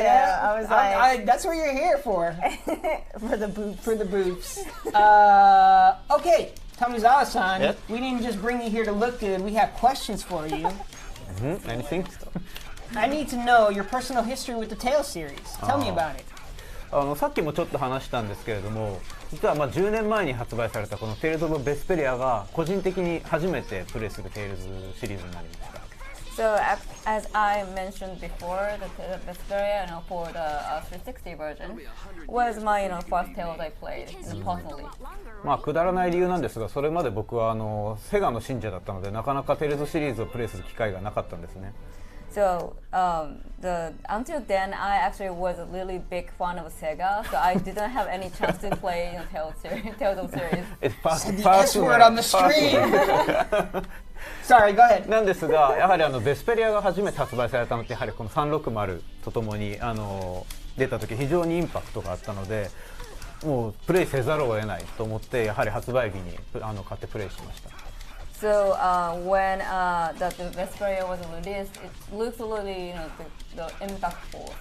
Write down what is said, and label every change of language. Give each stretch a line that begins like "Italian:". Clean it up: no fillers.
English: I was like, that's what you're here for. for the boops. For the boops. Okay, Tomizawa-san, Yep. we didn't just bring you here to look good. We have questions for you. Anything? I need to know your personal history with the Tales series. Tell me about it.
Japanese: さっきもちょっと話したんですけれども、実は10年前に発売されたこのテイルズ・オブ・ベスペリアが個人的に初めてプレイするテイルズシリーズになりました。
English: So as I mentioned before, the Vesperia, for the 360 version, was my first Tales I played personally.
Japanese: くだらない理由なんですが、それまで僕はセガの信者だったので、なかなかテイルズシリーズをプレイする機会がなかったんですね。
English: So until then, I actually was a really big fan of Sega, so I didn't have any chance to play Tales of series. Said the S word on the stream. Sorry, go ahead.
Japanese: なんですが、やはりベスペリアが初めて発売されたのって、やはりこの360とともに出た時非常にインパクトがあったので、もうプレイせざるを得ないと思って、やはり発売日に買ってプレイしました。
English: So when the Vesperia was released, it looks really the impactful.